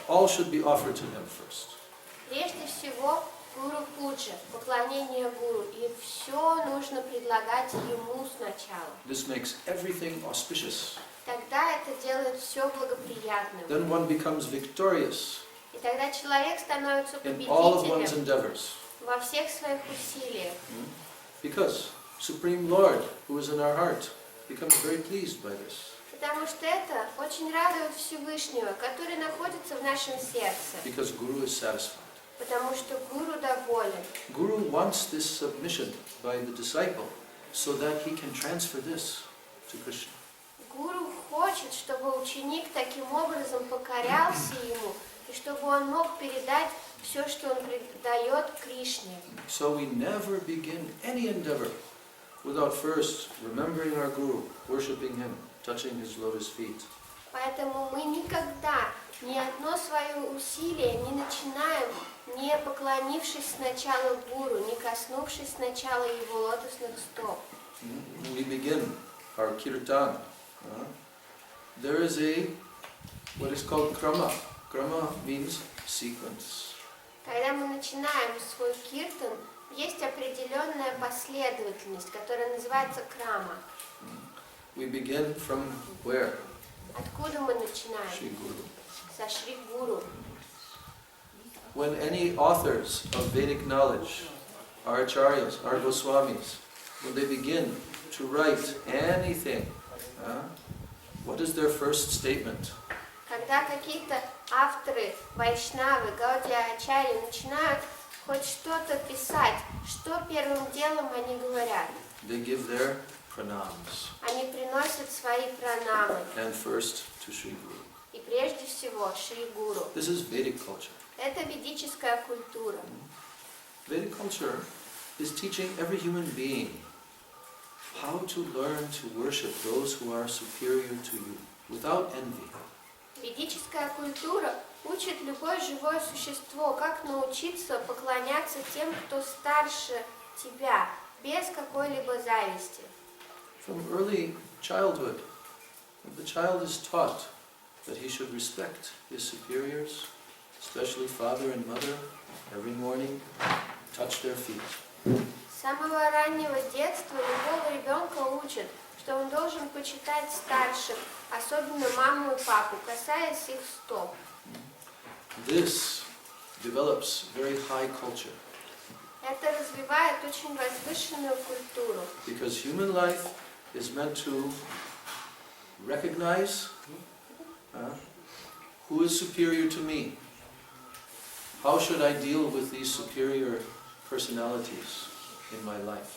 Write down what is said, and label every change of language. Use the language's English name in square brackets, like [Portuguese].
[English] All should be offered to him first. [Russian] Прежде всего, Гуру Пуджа, поклонение Гуру, и все нужно предлагать ему сначала. [English] This makes everything auspicious. [Russian] Тогда это делает все благоприятным. [English] Then one becomes victorious [Russian] И тогда человек становится [English] in all of one's [Russian] победителем [English] endeavors. [Russian] во всех своих усилиях. [English] Because Supreme Lord, who is in our heart, becomes very pleased by this. [Russian] Потому что это очень радует Всевышнего, который находится в нашем сердце. [English] Because Guru is satisfied. [Russian] Потому что Гуру доволен. [English] Guru wants this submission by the disciple so that he can transfer this to Krishna. [Russian] Гуру хочет, чтобы ученик таким образом покорялся ему, и чтобы он мог передать все, что он передает Кришне. [English] So we never begin any endeavor without first remembering our Guru, worshipping him, touching his lotus feet. [Russian] Поэтому мы никогда ни одно свое усилие не начинаем, не поклонившись сначала Гуру, не коснувшись сначала его лотосных стоп. [English] We begin our kirtan. There is a what is called krama. Krama means sequence. [Russian] Когда мы начинаем свой киртан, есть определенная последовательность, которая называется крама. [English] We begin from where? [Russian] Откуда мы начинаем? [English] Shri Guru. [Russian] Со Шри Гуру. [English] When any authors of Vedic knowledge, our acharyas, our Goswamis, when they begin to write anything, what is their first statement? [Russian] Когда какие-то авторы, вайшнавы, гаудия-ачарьи начинают хоть что-то писать, что первым делом они говорят? [English] They give their pranams. [Russian] Они приносят свои пранамы. [English] And first to Shri Guru. [Russian] И прежде всего Шри Гуру. [English] This is Vedic culture. [Russian] Это ведическая культура. [English] Vedic culture is teaching every human being how to learn to worship those who are superior to you without envy. [Russian] Ведическая культура учит любое живое существо, как научиться поклоняться тем, кто старше тебя, без какой-либо зависти. [English] From early childhood, the child is taught that he should respect his superiors, especially father and mother, every morning, touch their feet. [Russian] С самого раннего детства любого ребенка учат, что он должен почитать старших, особенно маму и папу, касаясь их стоп. [English] This develops very high culture. [Russian] Это развивает очень возвышенную культуру. [English] Because human life is meant to recognize who is superior to me. How should I deal with these superior personalities in my life?